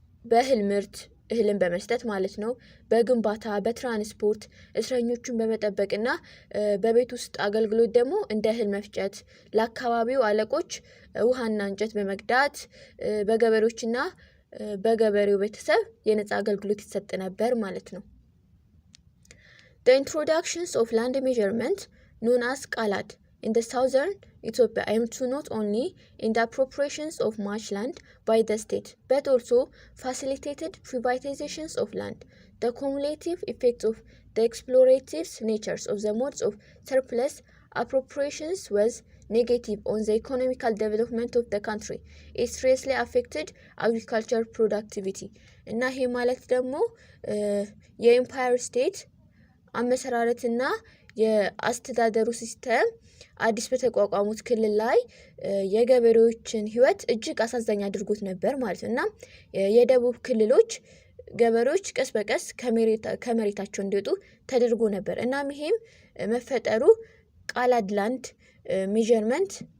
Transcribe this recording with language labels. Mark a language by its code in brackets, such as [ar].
[am] በእህል ምርት እህልን በመስጠት ማለት ነው። በግንባታ፣ በትራንስፖርት እስረኞቹን በመጠበቅና በቤት ውስጥ አገልግሎት ደግሞ እንደ እህል መፍጨት፣ ለአካባቢው አለቆች ውሃና እንጨት በመቅዳት በገበሬዎችና በገበሬው ቤተሰብ የነጻ አገልግሎት ይሰጥ ነበር ማለት ነው። [en] The introductions of land measurement known as qalad in the southern Ethiopia aimed to not only in the appropriations of much land by the state, but also facilitated privatizations of land. The cumulative effect of the explorative natures of the modes of surplus appropriations was negative on the economical development of the country. It seriously affected agricultural productivity. [am] እና ይሄ ማለት ደግሞ የኢምፓየር ስቴት አመሰራረትና የአስተዳደሩ ሲስተም አዲስ በተቋቋሙት ክልል ላይ የገበሬዎችን ህይወት እጅግ አሳዛኝ አድርጎት ነበር ማለት ነውና የደቡብ ክልሎች ገበሬዎች ቀስ በቀስ ከመሬታቸው እንዲወጡ ተደርጎ ነበር። እናም ይሄም መፈጠሩ ቃላድ ላንድ ሜዠርመንት